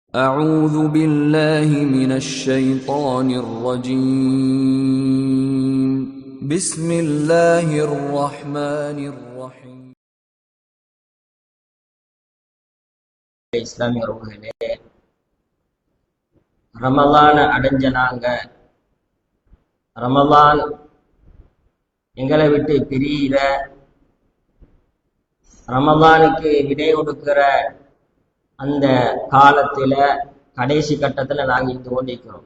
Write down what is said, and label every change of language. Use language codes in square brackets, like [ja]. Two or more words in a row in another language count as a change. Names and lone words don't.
[ar] أعوذ بالله من الشيطان الرجيم بسم الله الرحمن الرحيم [ta] இஸ்லாமிய உறவுகளே, ரமலான அடைஞ்ச நாங்க ரமலான் எங்களை விட்டு பிரியிற ரமலானுக்கு விடை கொடுக்கிற அந்த காலத்துல கடைசி கட்டத்துல நாங்க இருந்து கொண்டிருக்கிறோம்.